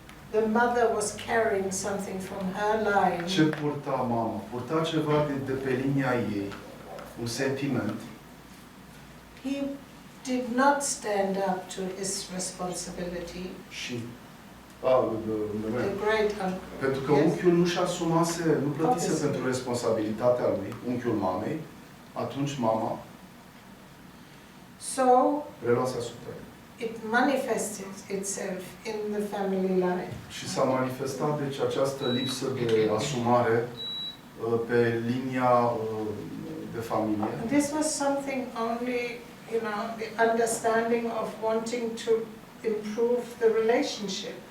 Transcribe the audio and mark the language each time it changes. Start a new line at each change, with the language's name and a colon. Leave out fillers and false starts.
English: The mother was carrying something from her line.
Romanian: Ce purta mama? Purta ceva de pe linia ei, un sentiment.
English: He did not stand up to his responsibility.
Romanian: Și
English: the great uncle.
Romanian: Pentru că unchiul nu-și asumase, nu plătise pentru responsabilitatea lui, unchiul mamei, atunci mama reluase asupra ei.
English: It manifested itself in the family line.
Romanian: Și s-a manifestat deci această lipsă de asumare pe linia de familie.
English: And this was something only, the understanding of wanting to improve the relationship.